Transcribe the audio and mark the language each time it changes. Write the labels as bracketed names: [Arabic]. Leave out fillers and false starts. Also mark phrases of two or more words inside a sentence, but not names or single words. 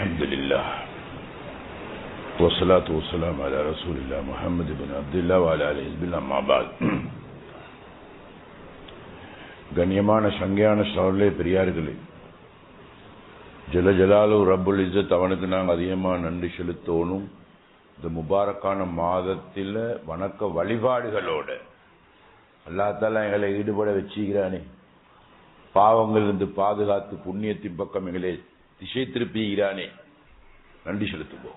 [Arabic] لله والصلاة والسلام على رسول الله محمد بن عبد الله وعلى آله بالله ما بعد. [Tamil] கண்ணியமான சங்கையான சகோதரர்களே, பெரியார்களே, [Arabic] جل جلاله رب العزة [Tamil] அவனுக்கு நாங்கள் அதிகமாக நன்றி செலுத்தணும். இந்த முபாரக்கான மாதத்தில் வணக்க வழிபாடுகளோட [Arabic] الله تعالى [Tamil] எங்களை ஈடுபட வச்சுக்கிறானே, பாவங்கள் இருந்து பாதுகாத்து புண்ணியத்தின் பக்கம் எங்களை திசை திருப்பிக்கிறானே, நன்றி செலுத்துவோம்.